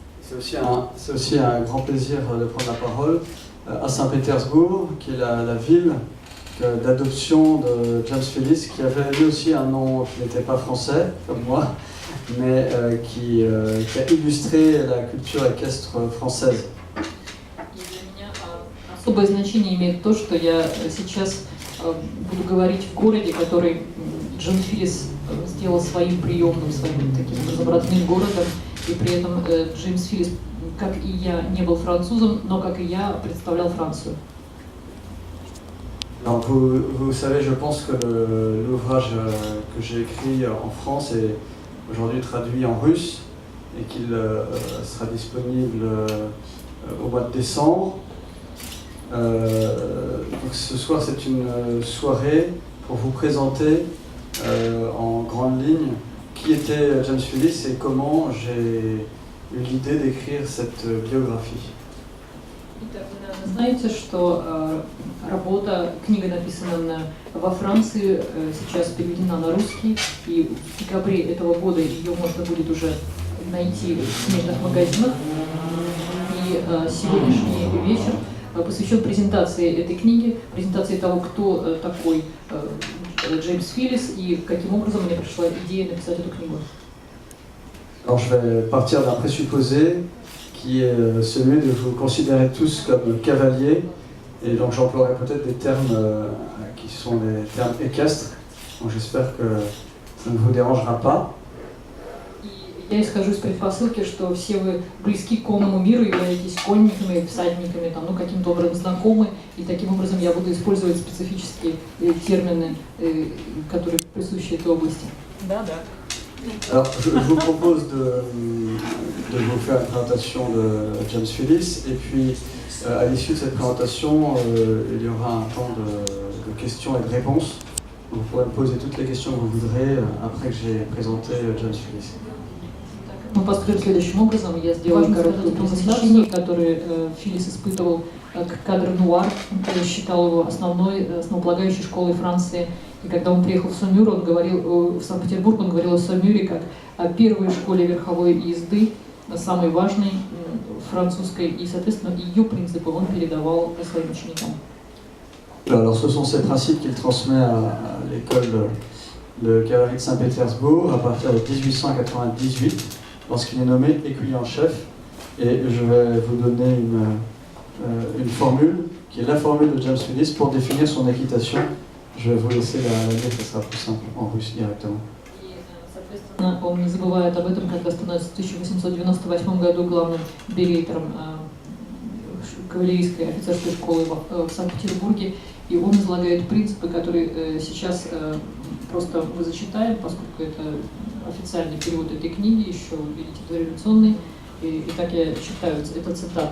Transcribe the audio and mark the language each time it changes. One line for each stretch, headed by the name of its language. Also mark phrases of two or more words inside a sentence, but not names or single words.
French: C'est aussi un grand plaisir de prendre la parole à Saint-Pétersbourg, qui est la ville d'adoption de James Phillis, qui avait lui aussi un nom qui n'était pas français, comme moi, mais qui a illustré la culture équestre française.
Russian: Особое значение имеет то, что я сейчас буду говорить в городе, который Джон Филлис сделал своим приемным, своим таким родным городом, и при этом Джеймс Филлис, как и я, не был французом, но как и я представлял Францию.
French: Alors vous savez, je pense que l'ouvrage que j'ai écrit en France est aujourd'hui traduit en russe et qu'il sera disponible au mois de décembre. Donc ce soir, c'est une soirée pour vous présenter en grande ligne qui était James Phillis et comment j'ai eu l'idée d'écrire cette biographie.
Russian: Итак, вы, наверное, знаете, что книга написана во Франции, сейчас переведена на русский, и в декабре этого года ее можно будет уже найти в книжных магазинах. И сегодняшний вечер посвящен презентации этой книги, презентации того, кто такой Джеймс Филлис и каким образом мне пришла идея написать эту книгу.
French: Alors je vais partir d'un présupposé qui est celui de vous considérer tous comme cavaliers, et donc j'emploierai peut-être des termes qui sont des termes équestres, donc j'espère que ça ne vous dérangera pas.
Russian: Я исхожу из предпосылки, что все вы близки к конному миру, являетесь конниками, всадниками, там, ну, каким-то образом знакомы, и таким образом я буду использовать специфические термины, которые присущи этой области. Да.
French: Alors, je vous propose de vous faire une présentation de James Phillis, et puis à l'issue de cette présentation, il y aura un temps de questions et de réponses. Vous pourrez me poser toutes les questions que vous voudrez après que j'ai présenté James Phillis.
Russian: Мы поступим следующим образом. Я сделаю короткую презентацию, которую Филлис испытывал к кадр-нуар. Он считал его основополагающей школой Франции. И когда он приехал в Сомюр, он говорил, в Санкт-Петербург, он говорил о Сомюре как о первой школе верховой езды, самой важной французской, и, соответственно, ее принципы он передавал своим ученикам.
French: Alors, ce sont ces principes qu'il transmet à l'école de cavalerie de Saint-Pétersbourg à partir de 1898, lorsqu'il est nommé écuyer en chef. Et je vais vous donner une formule, qui est la formule de James Phillis pour définir son équitation. Je vais vous laisser la lire, ça sera plus simple en russe directement.
Russian: Он не забывает об этом, когда становится в 1898 году главным берейтером кавалерийской офицерской школы в Санкт-Петербурге, и он излагает принципы, которые сейчас просто мы зачитаем, поскольку это официальный перевод этой книги, еще, видите, дореволюционный, и так я читаю, это цитата.